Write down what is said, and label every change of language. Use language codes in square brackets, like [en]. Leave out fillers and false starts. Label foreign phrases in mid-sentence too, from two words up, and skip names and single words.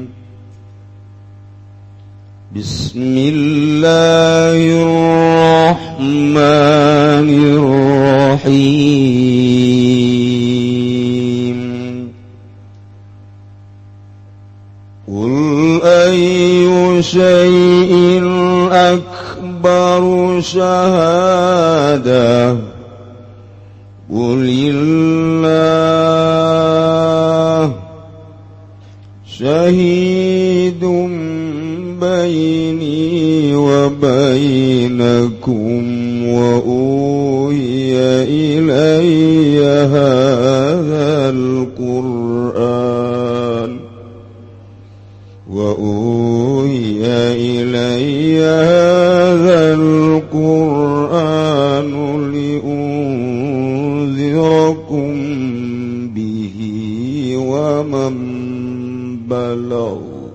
[ar] Bismillahirrahmanirrahim. قل أي شيء أكبر شهادة. قل الله شهيد بيني وبينكم وأوحي إلي هذا القرآن وأوحي إلي هذا القرآن لأنذركم به ومن بلغ.